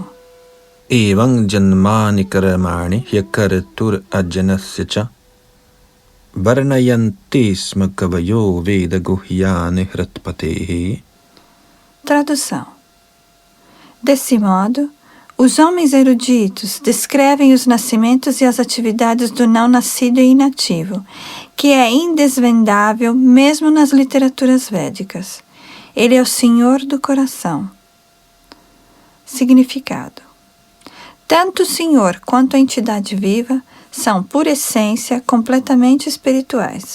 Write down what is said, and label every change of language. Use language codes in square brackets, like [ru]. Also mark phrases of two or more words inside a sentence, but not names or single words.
[sa] एवं जन्मानि कर्माणि ह्यकर्तुरजनस्य च वर्णयन्ति स्म कवयो वेद गुह्यानि हृत्पतेः. [pt] Tradução: desse modo, os homens eruditos descrevem os nascimentos e as atividades do não-nascido e inativo, que é indesvendável mesmo nas literaturas védicas. Ele é o Senhor do coração. Significado: tanto o Senhor quanto a entidade viva são, por essência, completamente espirituais.